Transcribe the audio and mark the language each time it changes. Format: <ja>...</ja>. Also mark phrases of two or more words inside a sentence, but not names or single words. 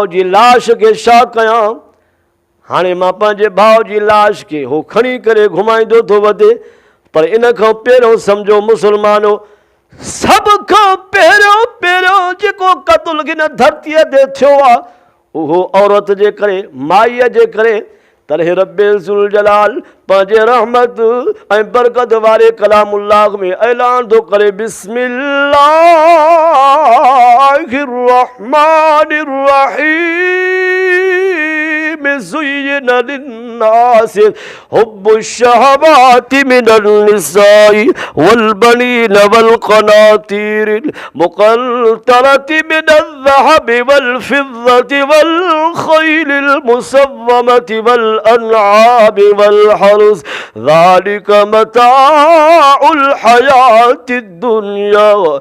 <sd>जी लाश खे छा कयां हाणे मां पंहिंजे भाउ जी लाश खे हो खणी करे घुमाईंदो थो वधे पर इन खां पहिरियों सम्झो मुस्लमानो सभ खां पहिरियों जेको क़त्ल हिन धरतीअ ते थियो आहे उहो औरत जे करे माईअ जे करे तॾहिं रब्बे ज़ुल जलाल पंहिंजे रहमत ऐं बरकत वारे कलामुल्लाह में ऐलान थो करे</sd> <ar>بسم الله الرحمن رحيم زيّن للناس حبّ الشهوات من النساء والبنين والقناطير المقنطرة من الذهب والفضة والخيل المسوّمة والأنعام والحرث ذلك متاع الحياة الدنيا</ar>